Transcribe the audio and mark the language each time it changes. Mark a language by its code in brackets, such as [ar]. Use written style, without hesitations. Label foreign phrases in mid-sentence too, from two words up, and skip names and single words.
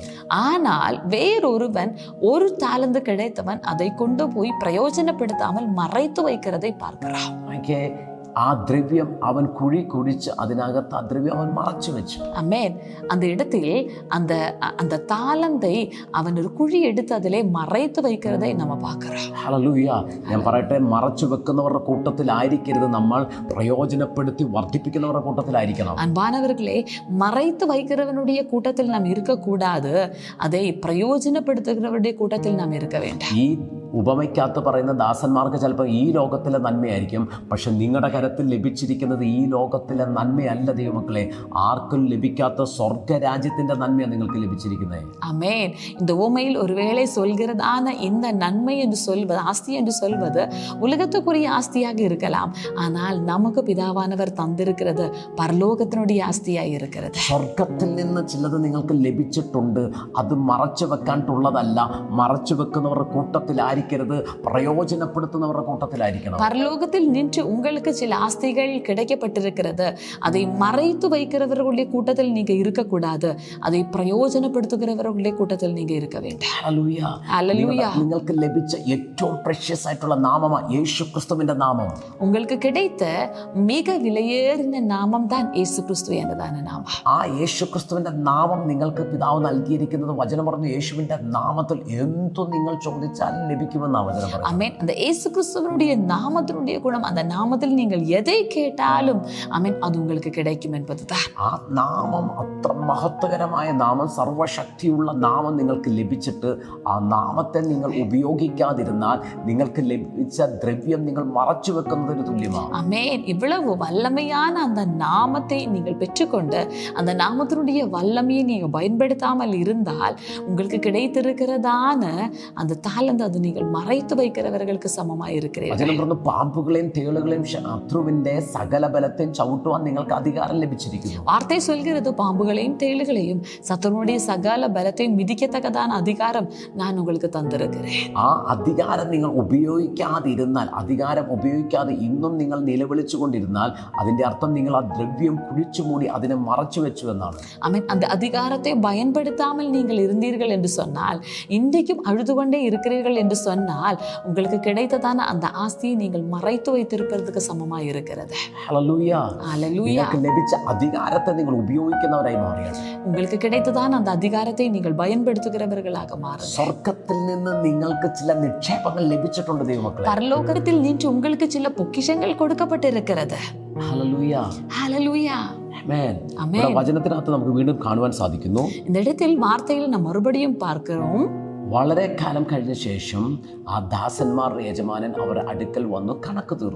[ta] ஆனால் வேறொருவன் 1 தாலந்து கிடைத்தவன் அதை கொண்டு போய் பிரயோஜனப்படுத்தாமல் மறைத்து வைக்கிறதை பார்க்கிறோம். [ml] ആ ദ്രവ്യം അവൻ കുഴി കുഴിച്ച് അതിനകത്ത് ആ ദ്രവ്യം അവൻ മറച്ചു വെച്ചു. [ta] ஆமென். அந்த இடத்தில் அந்த தாளந்தை அவன் ஒரு குழி எடுத்து அதிலே மறைத்து வைக்கிறதை நம்ம பார்க்கிறோம். [ml] ഹല്ലേലൂയ. ഞാൻ പറയട്ടെ, മറച്ചു വെക്കുന്നവരുടെ കൂട്ടത്തിലായിരിക്കരുത് നമ്മൾ, പ്രയോജനപ്പെടുത്തി വർദ്ധിപ്പിക്കുന്നവരുടെ കൂട്ടത്തിലായിരിക്കണം. [ta] அன்பானவர்களே, மறைத்து வைக்கிறவனுடைய கூட்டத்தில் நாம் இருக்கக்கூடாது, அதை பிரயோஜனப்படுத்துகிறவருடைய கூட்டத்தில் நாம் இருக்க வேண்டும். [ml] ഈ ഉപമയ്ക്കകത്ത് പറയുന്ന ദാസന്മാർക്ക് ചിലപ്പോൾ ഈ ലോകത്തിലെ നന്മയായിരിക്കും, പക്ഷെ നിങ്ങളുടെ കരത്തിൽ ലഭിച്ചിരിക്കുന്നത് ഈ ലോകത്തിലെ നന്മയല്ല ദൈവമക്കളെ. ആർക്കും ലഭിക്കാത്ത സ്വർഗരാജ്യത്തിന്റെ നന്മയാണ് നിങ്ങൾക്ക് ലഭിച്ചിരിക്കുന്നത്. [ta] ஆமென். இந்த உவமையில் ஒருவேளை சொல்கிறதான இந்த நன்மை என்று சொல்வது, ஆஸ்தி என்று சொல்வது உலகத்துக்குரிய ஆஸ்தியாக இருக்கலாம், ஆனால் நமக்கு பிதாவானவர் தந்திருக்கிறது பரலோகத்தினுடைய ஆஸ்தியாக இருக்கிறது. [ml] സ്വർഗത്തിൽ നിന്ന് ചിലത് നിങ്ങൾക്ക് ലഭിച്ചിട്ടുണ്ട്, അത് മറച്ചു വെക്കാനുള്ളതല്ല. മറച്ചു വെക്കുന്നവരുടെ കൂട്ടത്തിലായിരിക്കരുത്, പ്രയോജനപ്പെടുത്തുന്നവരുടെ കൂട്ടത്തിലായിരിക്കണം. [ta] பரலோகத்தில் நின்று உங்களுக்கு சில ஆஸ்திகள் கிடைக்கப்பட்டிருக்கிறது, அதை மறைத்து வைக்கிறவர்களுடைய கூட்டத்தில் நீங்க இருக்கக்கூடாது, அதை பிரயோஜனப்படுத்துகிறவர்களுடைய கூட்டத்தில் நீங்க இருக்க வேண்டும். [ml] ഹല്ലേലൂയ. നിങ്ങൾക്ക് ലഭിച്ച ഏറ്റവും പ്രഷ്യസ് ആയിട്ടുള്ള നാമമാണ് യേശുക്രിസ്തുവിന്റെ നാമം. [ta] உங்களுக்கு கிடைத்த மிக விலையேறின நாமம் தான் இயேசு கிறிஸ்து എന്നதான നാമം. [ml] ആ യേശുക്രിസ്തുവിന്റെ നാമം നിങ്ങൾക്ക് പിതാവ് നൽകിയിരിക്കുന്നത്, വചനം പറഞ്ഞു, യേശുവിന്റെ നാമത്തിൽ എന്തു നിങ്ങൾ ചോദിച്ചാലും ലഭിക്കുമെന്നാണ് വചനം പറയുന്നത്. ആമേൻ. [ta] அந்த இயேசு கிறிஸ்துவினுடைய நாமத்தினுடைய குணம், அந்த நாமத்தில் நீங்கள் எதை கேட்டாலும் ஆமென், அது உங்களுக்கு கிடைக்கும் என்பதுதான். [ml] ആ നാമം അത്ര മഹത്വകരമായ നാമം, സർവശക്തിയുള്ള നാമം നിങ്ങൾക്ക് ലഭിച്ചിട്ട് ആ നാമത്തെ നിങ്ങൾ ഉപയോഗിക്കാതിരുന്നാൽ നിങ്ങൾക്ക് ലഭിച്ച ദ്രവ്യം നിങ്ങൾ മറച്ചു വെക്കുന്നതിന് തുല്യമാണ്. [ta] ஆமென். இவ்வளவு வல்லமையான அந்த நாமத்தை நீங்கள் பெற்றுக்கொண்டு அந்த நாமத்தினுடைய வல்லமையை நீங்கள் பயன்படுத்தாமல் இருந்தால் உங்களுக்கு கிடைத்திருக்கிறதான அந்த தாளந்து அது நீங்கள் நீங்கள் மறைத்து வைக்கிறவர்களுக்கு சமமாய் இருக்கிறீர்கள். [ml] വചനം പറഞ്ഞു, പാമ്പുകളെയും തേളുകളെയും ശത്രുവിന്റെ സകല ബലത്തെയും ചവിട്ടുവാൻ നിങ്ങൾക്ക് അധികാരം ലഭിച്ചിരിക്കുന്നു. [ta] வார்த்தை சொல்கிறது, பாம்புகளையும் தேளுகளையும் சத்துருடைய சகல பலத்தையும் மிதிக்கத்தக்கதான அதிகாரம் நான் உங்களுக்கு தந்திருக்கிறேன். [ml] ആ അധികാരം നിങ്ങൾ ഉപയോഗിക്കാതിരുന്നാൽ, അധികാരം ഉപയോഗിക്കാതെ ഇന്നും നിങ്ങൾ നിലവിളിച്ചു കൊണ്ടിരുന്നാൽ, അതിന്റെ അർത്ഥം നിങ്ങൾ ആ ദ്രവ്യം കുഴിച്ചു മൂടി അതിനെ മറച്ചു വെച്ചു എന്നാണ്. [ta] ஆமென். அந்த அதிகாரத்தை பயன்படுத்தாமல் நீங்கள் இருந்தீர்கள் என்று சொன்னால், இன்றைக்கும் அழுது கொண்டே இருக்கிறீர்கள் என்று சொன்னால், உங்களுக்கு கிடைத்ததான அந்த ஆஸ்தியை நீங்கள் மறைத்து வைத்திருப்பதற்கு சமமாய் இருக்கிறது. [ml] ഹല്ലേലൂയ. [ta] ஹல்லேலூயா. [ml] നിങ്ങൾക്ക് ലഭിച്ച അധികാരത്തെ നിങ്ങൾ ഉപയോഗിക്കുന്നവരായി മാറിയാണ്. [ta] உங்களுக்கு கிடைத்ததான அந்த அதிகாரத்தை நீங்கள் பயன்படுத்துகிறவர்களாக மாறுங்கள். [ml] സ്വർഗ്ഗത്തിൽ നിന്ന് നിങ്ങൾക്ക് ചില നിക്ഷേപങ്ങൾ ലഭിച്ചിട്ടുണ്ട് ദൈവമക്കളെ. [ta] பரலோகத்தில் நின்று உங்களுக்கு சில பொக்கிஷங்கள் கொடுக்கப்பட்டிருக்கிறது. [ml] ഹല്ലേലൂയ. [ta] ஹல்லேலூயா. [ml] ആമേൻ. ആമേൻ. ഇവിടെ വചനത്തിനകത്ത് നമുക്ക് വീണ്ടും കാണുവാൻ സാധിക്കുന്നു, [ta] இந்த இடத்தில் வார்த்தையில் நாம் மறுபடியும் பார்க்கிறோம், [ml] വളരെ കാലം കഴിഞ്ഞ ശേഷം ആ ദാസന്മാരുടെ യജമാനൻ അവരുടെ അടുക്കൽ വന്നു കണക്ക് തീർത്തു.